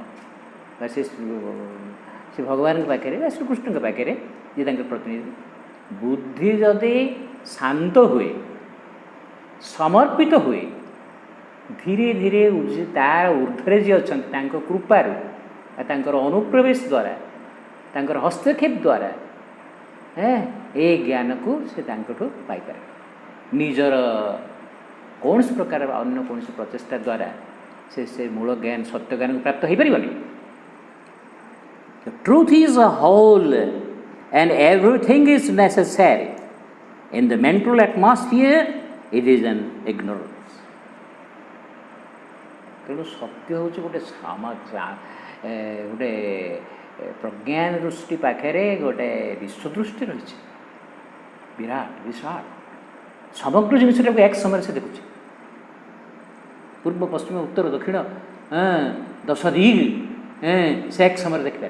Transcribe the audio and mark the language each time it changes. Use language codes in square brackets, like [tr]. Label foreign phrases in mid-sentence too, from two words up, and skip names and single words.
[or] ବା ସେ ଭଗବାନଙ୍କ ପାଖରେ ବା ଶ୍ରୀକୃଷ୍ଣଙ୍କ ପାଖରେ ଯିଏ ତାଙ୍କର ପ୍ରତିନିଧି, ବୁଦ୍ଧି ଯଦି ଶାନ୍ତ ହୁଏ, ସମର୍ପିତ ହୁଏ, ଧୀରେ ଧୀରେ ତାର ଉର୍ଦ୍ଧ୍ୱରେ ଯିଏ ଅଛନ୍ତି ତାଙ୍କ କୃପାରୁ ବା ତାଙ୍କର ଅନୁପ୍ରବେଶ ଦ୍ୱାରା, ତାଙ୍କର ହସ୍ତକ୍ଷେପ ଦ୍ୱାରା ଏ ଜ୍ଞାନକୁ ସେ ତାଙ୍କଠୁ ପାଇପାରେ। ନିଜର କୌଣସି ପ୍ରକାର ଅନ୍ୟ କୌଣସି ପ୍ରଚେଷ୍ଟା ଦ୍ୱାରା ସେ ମୂଳ ଜ୍ଞାନ ସତ୍ୟ ଜ୍ଞାନକୁ ପ୍ରାପ୍ତ ହୋଇପାରିବନି। [en] Truth is a whole and everything is necessary. In the mental atmosphere it is an ignorance। [or] ତେଣୁ ସତ୍ୟ ହେଉଛି ଗୋଟେ ଗୋଟେ ପ୍ରଜ୍ଞାନ ଦୃଷ୍ଟି ପାଖରେ ଗୋଟେ ବିଶ୍ୱଦୃଷ୍ଟି ରହିଛି, ବିରାଟ ବିଶାଳ ସମଗ୍ର ଜିନିଷଟାକୁ ଏକ ସମୟରେ ସେ ଦେଖୁଛି। ପୂର୍ବ ପଶ୍ଚିମ ଉତ୍ତର ଦକ୍ଷିଣ 10 ଦିଗ ସେ ଏକ ସମୟରେ ଦେଖିପାରେ।